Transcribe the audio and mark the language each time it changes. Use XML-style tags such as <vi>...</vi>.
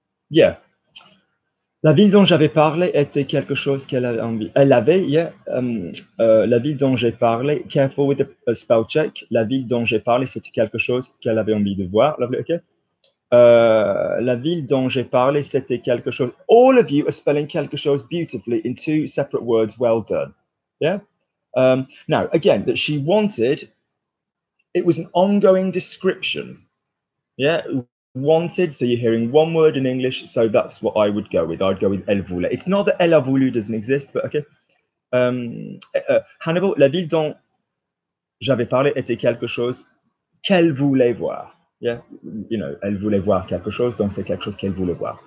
<fr>Yeah. La ville dont j'avais parlé était quelque chose qu'elle avait envie. Elle avait, yeah. La ville dont j'ai parlé,</fr> <en>careful with the spell check.</en> <fr>La ville dont j'ai parlé, c'était quelque chose qu'elle avait envie de voir.</fr> <en>Lovely, okay.</en> <fr>La ville dont j'ai parlé, c'était quelque chose.</fr> <en>All of you are spelling quelque chose beautifully in two separate words. Well done. Yeah. Now, again, that she wanted, it was an ongoing description. Yeah. Wanted, so you're hearing one word in English, so that's what I would go with. I'd go with</en> <fr>elle voulait.</fr> <en>It's not that</en> <fr>elle a voulu</fr> <en>doesn't exist, but okay.</en> <fr>Hannibal, la ville dont j'avais parlé était quelque chose qu'elle voulait voir. Yeah, elle voulait voir quelque chose, donc c'est quelque chose qu'elle voulait voir.</fr>